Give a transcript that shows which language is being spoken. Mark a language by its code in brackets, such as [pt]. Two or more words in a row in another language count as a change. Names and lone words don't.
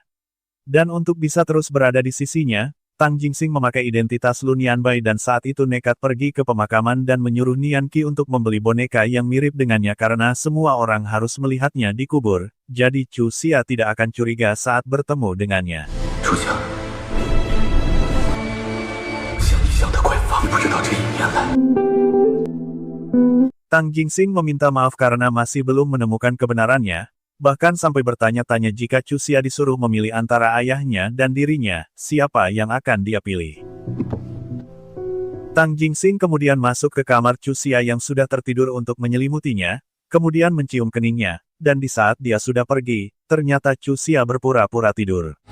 [id] Dan untuk bisa terus berada di sisinya, Tang Jingxing memakai identitas Lu Nianbai dan saat itu nekat pergi ke pemakaman dan menyuruh Nian Qi untuk membeli boneka yang mirip dengannya karena semua orang harus melihatnya dikubur, jadi Chu Xia tidak akan curiga saat bertemu dengannya. [zh] 初夏，想你想得快，你不知道这1年来。 [id] Tang Jingxing meminta maaf karena masih belum menemukan kebenarannya, bahkan sampai bertanya-tanya jika Chu Xia disuruh memilih antara ayahnya dan dirinya, siapa yang akan dia pilih. Tang Jingxing kemudian masuk ke kamar Chu Xia yang sudah tertidur untuk menyelimutinya, kemudian mencium keningnya, dan di saat dia sudah pergi, ternyata Chu Xia berpura-pura tidur.